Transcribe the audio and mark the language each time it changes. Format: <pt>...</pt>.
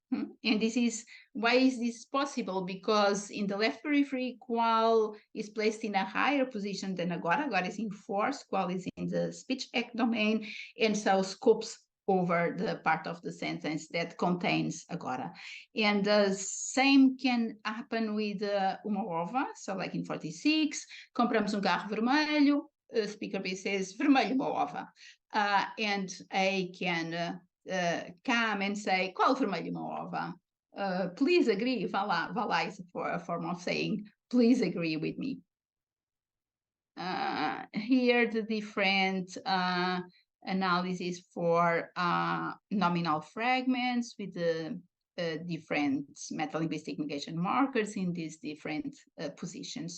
<en>And this is why is this possible? Because in the left periphery, qual is placed in a higher position than agora. Agora is in force, qual is in the speech act domain, and so scopes over the part of the sentence that contains agora. And the same can happen with uma ova. So like in 46,</en> <pt>compramos carro vermelho.</pt> <en>Speaker B says,</en> <pt>vermelho uma ova.</pt> <en>And A can come and say,</en> <pt>qual vermelho uma ova?</pt> <en>Please agree. Vá lá is a form of saying, please agree with me. Here the different analysis for nominal fragments with the different metalinguistic negation markers in these different positions.</en>